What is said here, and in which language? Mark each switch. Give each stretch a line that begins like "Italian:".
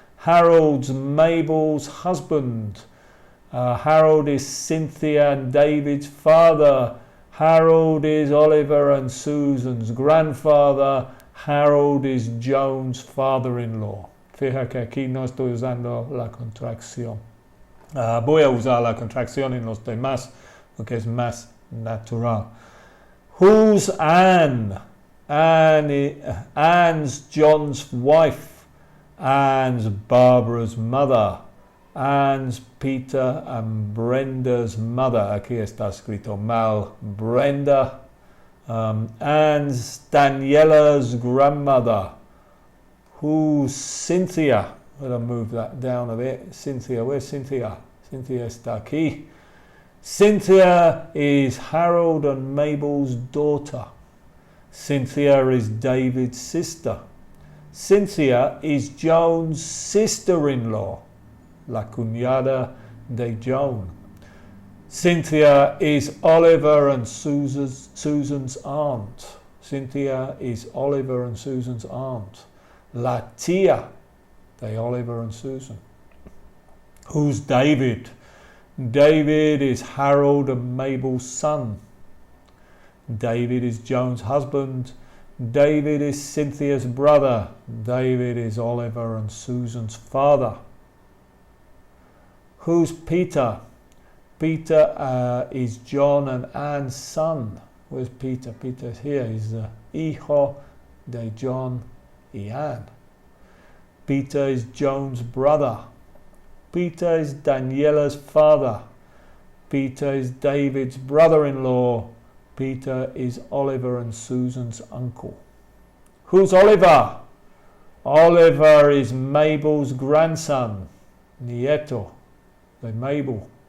English: Harold's Mabel's husband. Harold is Cynthia and David's father. Harold is Oliver and Susan's grandfather. Harold is Joan's father-in-law.
Spanish: Fija que aquí no estoy usando la contracción. Voy a usar la contracción en los demás porque es más natural.
English: Who's Anne? Anne's John's wife. Anne's Barbara's mother. Anne's Peter and Brenda's mother. Aquí está escrito mal. Brenda. Anne's Daniela's grandmother. Who's Cynthia? I'm going to move that down a bit. Cynthia, where's Cynthia?
Spanish: Cynthia está aquí.
English: Cynthia is Harold and Mabel's daughter. Cynthia is David's sister. Cynthia is Joan's sister-in-law,
Spanish: la cuñada de Joan.
English: Cynthia is Oliver and Susan's aunt. Cynthia is Oliver and Susan's aunt.
Spanish: La tía de Oliver and Susan.
English: Who's David? David is Harold and Mabel's son. David is Joan's husband. David is Cynthia's brother. David is Oliver and Susan's father. Who's Peter? Peter is John and Anne's son. Where's Peter? Peter's here. He's the
Spanish: hijo de John y Anne.
English: Peter is Joan's brother. Peter is Daniela's father. Peter is David's brother-in-law. Peter is Oliver and Susan's uncle. Who's Oliver? Oliver is Mabel's grandson,
Spanish: nieto de Mabel.